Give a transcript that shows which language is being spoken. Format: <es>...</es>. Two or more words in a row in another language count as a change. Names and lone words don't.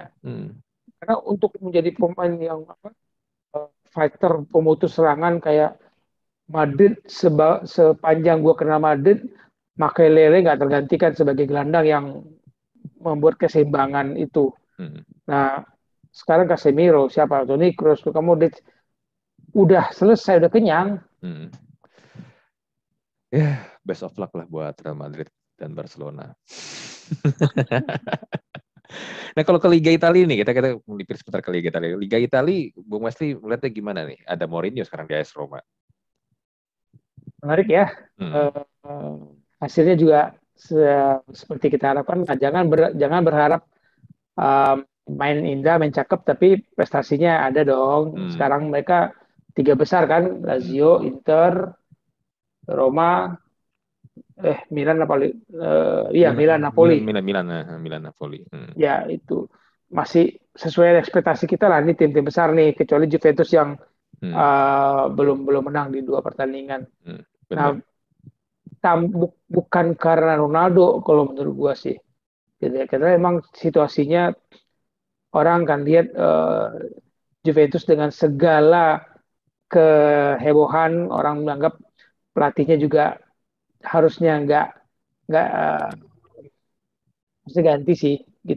<id>Karena untuk menjadi pemain yang fighter, pemutus serangan kayak Madrid, sepanjang gue kenal Madrid, Makelele nggak tergantikan sebagai gelandang yang membuat keseimbangan itu. Nah, sekarang Casemiro, siapa? Toni Kroos, kamu udah selesai, udah kenyang. Ya,</id> <en>best of luck</en> <id>lah buat Real Madrid dan Barcelona. Nah, kalau ke Liga Italia nih, kita melipir sebentar ke Liga Italia. Liga Italia, Bung Wesley melihatnya gimana nih? Ada Mourinho sekarang di AS Roma. Menarik ya. Hasilnya juga seperti kita harapkan. Jangan berharap main indah, main cakep, tapi prestasinya ada dong. Sekarang mereka tiga besar kan, Lazio, Inter, Roma, Milan Napoli, iya Milan, Milan Milan, Napoli. Milan, Milan, Milan Napoli. Ya itu masih sesuai ekspektasi kita lah, ini tim-tim besar nih, kecuali Juventus yang Hmm, belum belum menang di dua pertandingan. Nah, bener. bukan karena Ronaldo kalau menurut gua sih, gitu ya. Karena emang situasinya orang kan lihat Juventus dengan segala kehebohan, orang menganggap pelatihnya juga harusnya nggak harusnya ganti sih, gitu</id>